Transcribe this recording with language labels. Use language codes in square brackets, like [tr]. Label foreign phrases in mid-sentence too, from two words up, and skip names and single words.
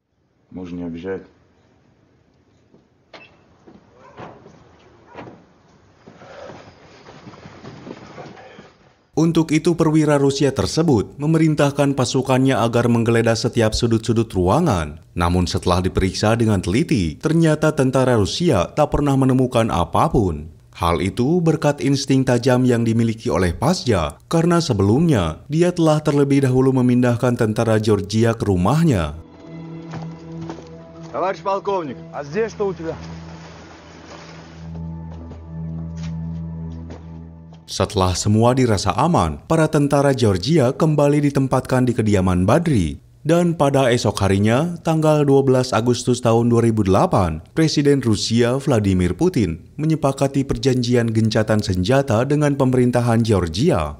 [id] Untuk itu perwira Rusia tersebut memerintahkan pasukannya agar menggeledah setiap sudut-sudut ruangan. Namun setelah diperiksa dengan teliti, ternyata tentara Rusia tak pernah menemukan apapun. Hal itu berkat insting tajam yang dimiliki oleh Pasja, karena sebelumnya dia telah terlebih dahulu memindahkan tentara Georgia ke rumahnya. [ru] Товарищ полковник, а здесь что у тебя? [id] Setelah semua dirasa aman, para tentara Georgia kembali ditempatkan di kediaman Badri. Dan pada esok harinya, tanggal 12 Agustus tahun 2008, Presiden Rusia Vladimir Putin menyepakati perjanjian gencatan senjata dengan pemerintahan Georgia.